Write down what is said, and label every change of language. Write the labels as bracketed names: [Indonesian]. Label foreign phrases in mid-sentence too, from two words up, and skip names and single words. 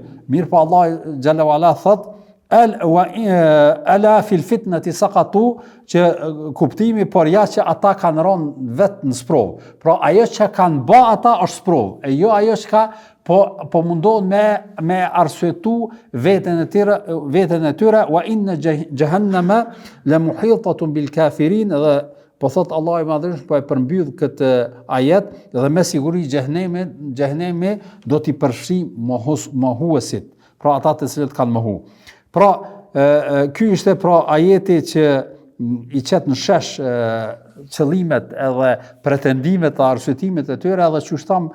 [Albanian] Mirë po [Arabic] الله جل وعلا [Albanian] thotë: [Arabic] "ألا في الفتنة سقطوا", [Albanian] që kuptimi por ja që ata kanë rënë vetë në sprov. Pra ajo që kanë bë ata është sprov, e jo ajo që po mundohen me arsyetu veten e tyre, [Arabic] "وإن جهنم لمحيطة بالكافرين", [Albanian] dhe po thot Allahu i Madhërisht po e përmbyll këtë ajet dhe me siguri xhehenemi do t'i përfshi mohuesit, pra ata të cilët kanë mohu. Pra ky ishte pra ajeti që i qet në shesh qëllimet edhe pretendimet dhe arsyetimet e tyre, edhe që shtam